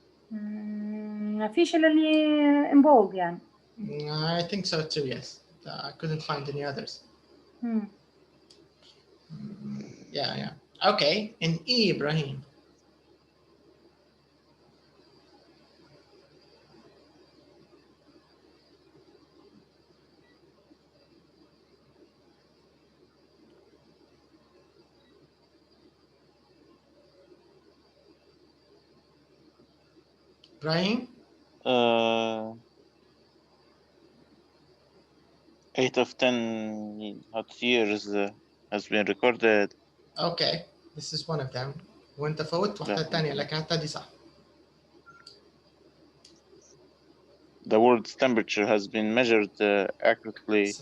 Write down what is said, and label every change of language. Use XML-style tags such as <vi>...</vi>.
<ar>ما فيش إلا اللي involved يعني.</ar> <en>I think so too, yes. I couldn't find any others. Yeah. Okay, in E, Ibrahim. Ibrahim? 8 of 10 hot years has been recorded. Okay, this is one of them.</en> <ar>وانت فوت واحدة الثانية لكن حتى دي صح.</ar> <en>The world's temperature has been measured accurately.</en>